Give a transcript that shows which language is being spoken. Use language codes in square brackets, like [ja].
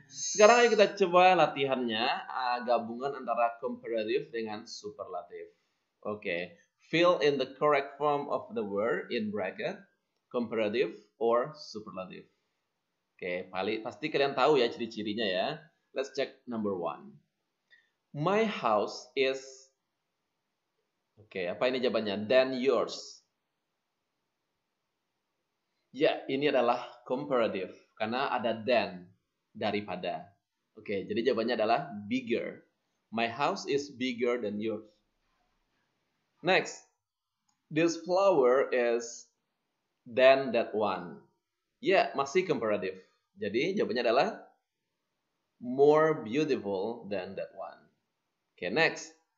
[id] Sekarang ayo kita coba latihannya. Gabungan antara comparative dengan superlative. Oke. [en] Fill in the correct form of the word in bracket. Comparative or superlative. [id] Oke, pasti kalian tahu ya ciri-cirinya ya. [en] Let's check number 1. My house is. [id] Oke, apa ini jawabannya? [en] Than yours. [id] Ya, ini adalah comparative karena ada than, daripada. Oke, jadi jawabannya adalah bigger. [en] My house is bigger than yours. Next, this flower is than that one. [id] Ya, masih comparative. Jadi jawabannya adalah [en] more beautiful than that one. Okay, next.